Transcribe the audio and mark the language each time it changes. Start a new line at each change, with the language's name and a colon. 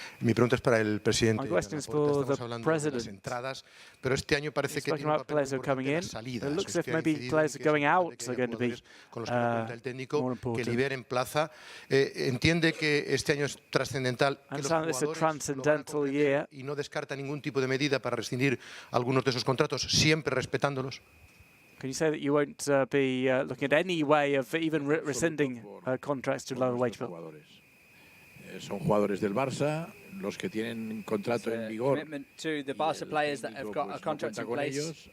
Spanish: Mi pregunta es para el presidente. Estamos hablando de las entradas, pero este año parece que tiene un papel importante en las salidas. Usted ha incidido en que se podría poder, con los que pregunta el técnico, que liberen plaza. Entiende que este año es trascendental que los jugadores lo van a comprender y no descarta ningún tipo de medida para rescindir algunos de esos contratos, siempre respetándolos.
English: Can you say that you won't be looking at any way of even rescinding contracts to lower wage bill?
Spanish: Son jugadores del Barça, los que tienen contrato en vigor.
English: To the Barca players that have got a contract in place.